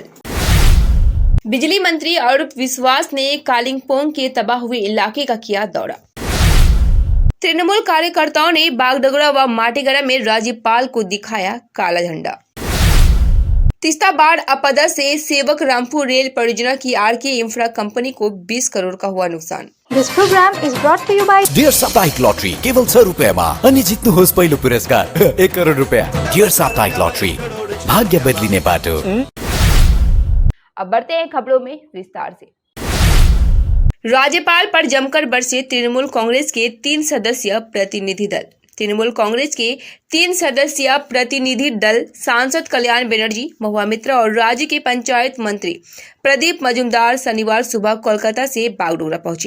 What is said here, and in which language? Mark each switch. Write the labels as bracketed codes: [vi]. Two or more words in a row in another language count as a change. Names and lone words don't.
[hi] बिजली मंत्री अरूप विश्वास ने कालिम्पोंग के तबाह हुए इलाके का किया दौरा। तृणमूल कार्यकर्ताओं ने बागडोगरा व माटीगड़ा में राज्यपाल को दिखाया काला झंडा। तीस्ता बाढ़ आपदा से सेवक रामपुर रेल परियोजना की आरके इंफ्रा कंपनी को 20 करोड़ का हुआ नुकसान। [en] This program is brought to you by [ne] डियर साप्ताहिक लॉटरी केवल 100 रुपयामा अनि जित्नुहोस् पहिलो पुरस्कार 1 करोड रुपया। डियर साप्ताहिक लॉटरी, भाग्य बदलिने बाटो। [hi] अब बढ़ते हैं खबरों में विस्तार से। राज्यपाल पर जमकर बरसे तृणमूल कांग्रेस के 3 सदस्यीय प्रतिनिधि दल। तृणमूल कांग्रेस के 3 सदस्यीय प्रतिनिधि दल सांसद कल्याण बनर्जी, महुआ मित्रा और राज्य के पंचायत मंत्री प्रदीप मजूमदार शनिवार सुबह कोलकाता से बागडोगरा पहुंचे।